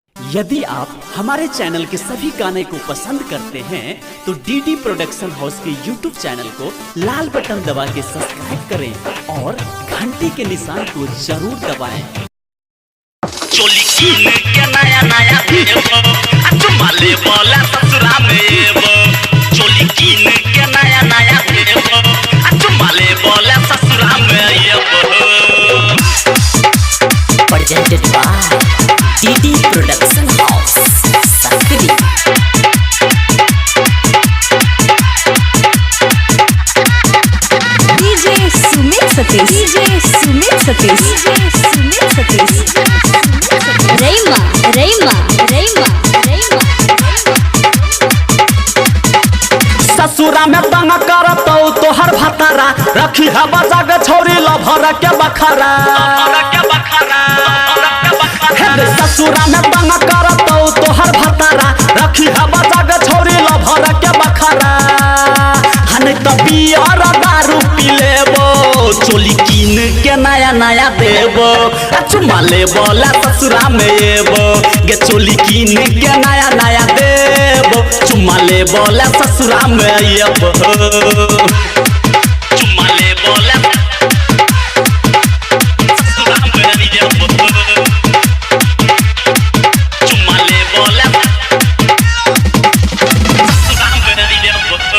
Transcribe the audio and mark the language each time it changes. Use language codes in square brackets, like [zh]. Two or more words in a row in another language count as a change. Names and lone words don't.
[hi] यदि आप हमारे चैनल के सभी गाने को पसंद करते हैं तो डीडी प्रोडक्शन हाउस के यूट्यूब चैनल को लाल बटन दबा के सब्सक्राइब करें और घंटी के निशान को जरूर दबाएं। [anp] चोली कीन के नया नया देव चुमाले बोला ससुरा में चोली कीन के नया नया देव चुमाले बोला ससुरा में [en] presented by DD Production House, Sakri. DJ Sumit Satish, DJ Sumit Satish, DJ Sumit Satish. Rayma, Rayma, Rayma, Rayma. [anp] ससुरा में तंग करतौ तोहर भतारा रखी है बजा के छौरी लभर के बखरा ससुरा में तंग करतौ तोहर भतारा रखी है बजा के छौरी लभर के बखरा हने त बियर दारू पी लेबो चोली कीन के नया नया देबो चुमा लेबो ला ससुरा में एबो गे चोली कीन के नया नया देबो चुमा लेबो ला ससुरा में एबो चुमा लेबो ला ससुरा में एबो चुमा लेबो ला ससुरा में एबो